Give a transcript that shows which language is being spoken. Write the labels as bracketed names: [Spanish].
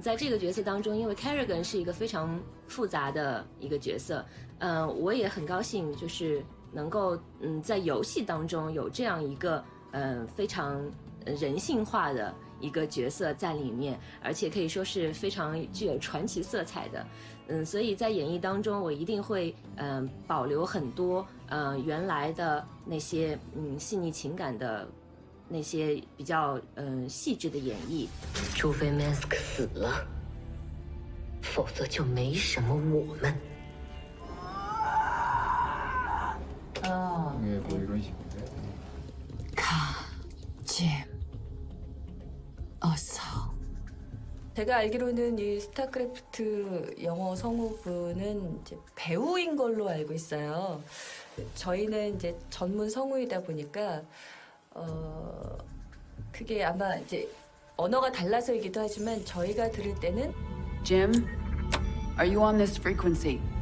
[Chinese] 在这个角色当中，因为 Kerrigan 是一个非常复杂的一个角色，我也很高兴，就是能够在游戏当中有这样一个非常人性化的一个角色在里面，而且可以说是非常具有传奇色彩的，所以在演绎当中，我一定会保留很多原来的那些细腻情感的。那些比较细致的演绎，除非 Mask 死了，否则就没什么我们。 [Korean] 가, Jim, 어서. 제가 알기로는 이 스타크래프트 영어 성우분은 이제 배우인 걸로 알고 있어요. 저희는 이제 전문 성우이다 보니까. 그게 아마 이제 언어가 달라서이기도 하지만 저희가 들을 때는 [English] Jim, are you on this frequency?